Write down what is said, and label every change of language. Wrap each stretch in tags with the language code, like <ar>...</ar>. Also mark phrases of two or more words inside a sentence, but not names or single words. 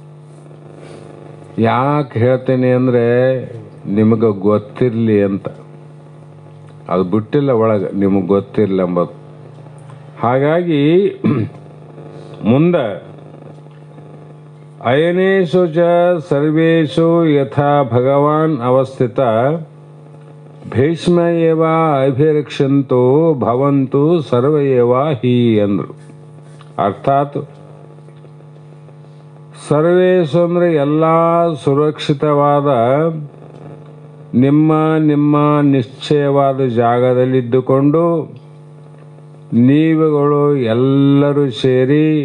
<kn>ಯಾಕೆ ಹೇಳ್ತೀನಿ ಅಂದರೆ ನಿಮಗೆ ಗೊತ್ತಿರಲಿ ಅಂತ. ಅದು ಬಿಟ್ಟಿಲ್ಲ ಒಳಗೆ, ನಿಮಗೆ ಗೊತ್ತಿರಲಿ ಎಂಬುದು. ಹಾಗಾಗಿ ಮುಂದೆ</kn> <sa>ಅಯನೇಶು ಚ ಸರ್ವೇಷು ಯಥಾ ಭಗವಾನ್ ಅವಸ್ಥಿತ ಭೀಷ್ಮ ಏವ ಅಭಿರಕ್ಷಂತೋ ಭವಂತು ಸರ್ವ ಏವ ಹಿ ಅಂದರು.</sa> <kn>ಅರ್ಥಾತ್ ಸರ್ವೇಶು ಅಂದರೆ ಎಲ್ಲ ಸುರಕ್ಷಿತವಾದ ನಿಮ್ಮ ನಿಮ್ಮ ನಿಶ್ಚಯವಾದ ಜಾಗದಲ್ಲಿದ್ದುಕೊಂಡು ನೀವುಗಳು ಎಲ್ಲರೂ ಸೇರಿ</kn>